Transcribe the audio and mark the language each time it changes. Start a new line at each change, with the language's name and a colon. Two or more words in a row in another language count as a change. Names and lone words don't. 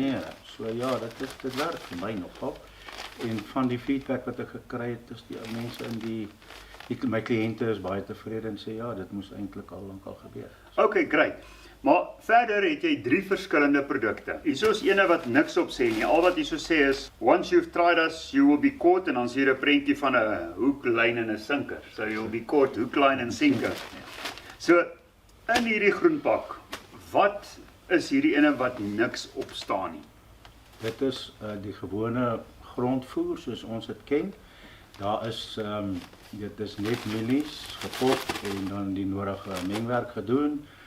Afrikaans: nee, so ja, dit werk vir my nogal. En van die feedback wat ek gekry het, is die mense my kliënte is baie tevrede en sê ja, dit moes eintlik al lank al gebeur.
English: Okay, great.
Afrikaans: Maar verder het jy 3 verskillende produkte. Hierso is ene wat niks op sê nie. Al wat hierso sê is,
English: once you've tried us, you will be caught,
Afrikaans: en dan is hier 'n prentjie van 'n hook, lyn en 'n sinker.
English: So you'll be caught, hook, line en sinker.
Afrikaans: So in hierdie groenpak, wat is hierdie ene wat niks op staan nie? Dit is die gewone grondvoer soos ons dit ken. Daar is dit is net mielies gepop en dan die nodige mengwerk gedoen.